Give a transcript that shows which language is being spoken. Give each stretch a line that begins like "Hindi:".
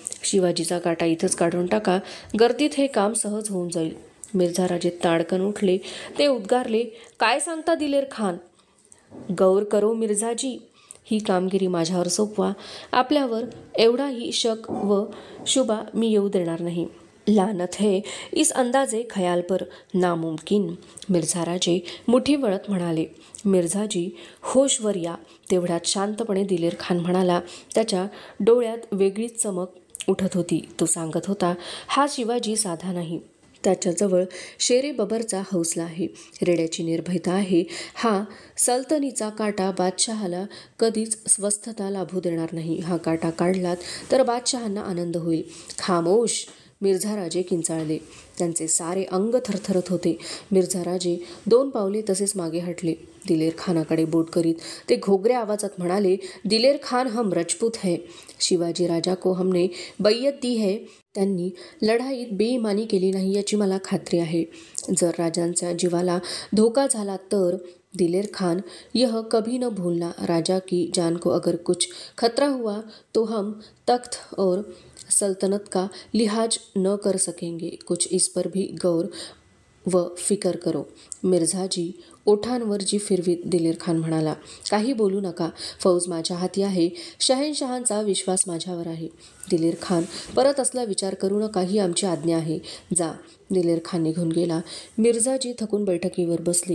Marathi: शिवाजीचा काटा इथंच काढून टाका. गर्दीत हे काम सहज होऊन जाईल. मिर्झा राजे ताडकन उठले. ते उद्गारले, काय सांगता दिलेर खान?
Hindi: गौर करो
Marathi: मिर्झाजी, ही कामगिरी माझ्यावर सोपवा. आपल्यावर एवढाही शक व शुभा मी येऊ देणार नाही.
Hindi: लानत है इस अंदाजे खयाल पर नामुमकिन.
Marathi: मिर्झा राजे मुठी वळत म्हणाले. मिर्झाजी, होशवर या. तेवढ्यात शांतपणे दिलेर खान म्हणाला. त्याच्या डोळ्यात वेगळीच चमक उठत होती. तो सांगत होता, हा शिवाजी साधा नाही. त्याच्याजवळ शेरे बबरचा हौसला आहे. रेड्याची निर्भयता आहे. हा सल्तनीचा काटा बादशहाला कधीच स्वस्थता लाभू देणार नाही. हा काटा काढलात तर बादशहांना आनंद होईल. खामोश. मिर्झा राजे किंचाळले. त्यांचे सारे अंग थरथरत होते. मिर्झा राजे 2 पावले तसेच मागे हटले. दिलेर खानाकडे बोट करीत ते घोगऱ्या आवाजात म्हणाले,
Hindi: दिलेर खान हम रजपूत है. शिवाजी राजा को हमने बैयत दी है.
Marathi: त्यांनी लढाईत बेईमानी केली नाही याची मला खात्री आहे. जर राजांच्या जीवाला धोका झाला तर?
Hindi: दिलेर खान, यह कभी न भूलना, राजा की जान को अगर कुछ खतरा हुआ तो हम तख्त और सल्तनत का लिहाज न कर सकेंगे. कुछ इस पर भी गौर व फिकर करो.
Marathi: मिर्झाजी ओठांवर जी फिरवीत दिलेर खान म्हणाला, काही बोलू नका. फौज माझ्या हाती आहे. शहेनशहांचा विश्वास माझ्यावर आहे. दिलेर खान, परत असला विचार करू नका. ही आमची आज्ञा आहे. जा. दिलेर खान निघून गेला. मिर्झाजी थकून बैठकीवर बसले.